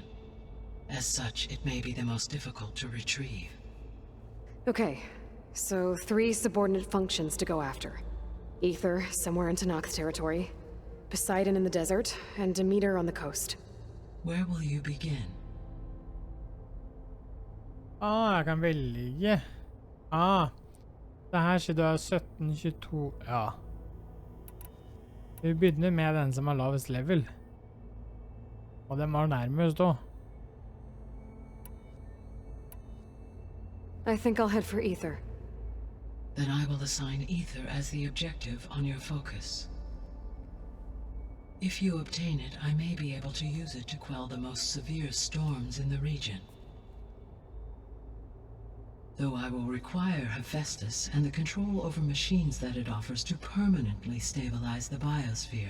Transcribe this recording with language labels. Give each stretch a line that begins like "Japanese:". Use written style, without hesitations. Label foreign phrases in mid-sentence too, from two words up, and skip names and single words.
English: As such, it may be the most difficult to retrieve. Okay, so 3 subordinate functions to go after. Ether, somewhere in Tanakh territory, Poseidon in the desert, and Demeter on the coast. Where will you begin?
Norwegian: Jeg kan velge. Det her sier du er 1722. Ja. Vi begynner med den som har lavest level. Og den var nærmest da.
English: I think I'll head for Ether. Then I will assign Ether as the objective on your focus. If you obtain it, I may be able to use it to quell the most severe storms in the region. Though I will require Hephaestus and the control over machines that it offers to permanently stabilize the biosphere.